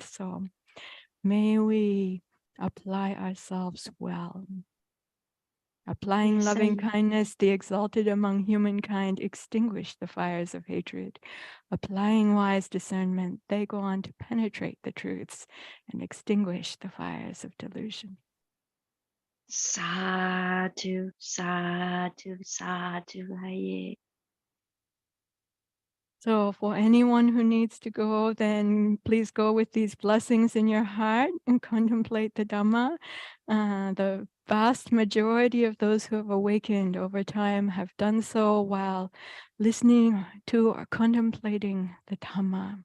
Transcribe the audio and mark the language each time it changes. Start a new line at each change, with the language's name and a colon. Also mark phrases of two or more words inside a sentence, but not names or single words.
English: So may we apply ourselves well. Applying Yes, loving Ayya. kindness, the exalted among humankind, extinguish the fires of hatred. Applying wise discernment, they go on to penetrate the truths and extinguish the fires of delusion.
Pali: Sadhu, sadhu, sadhu, Ayya.
English: So for anyone who needs to go, then please go with these blessings in your heart and contemplate the Dhamma. The vast majority of those who have awakened over time have done so while listening to or contemplating the Dhamma.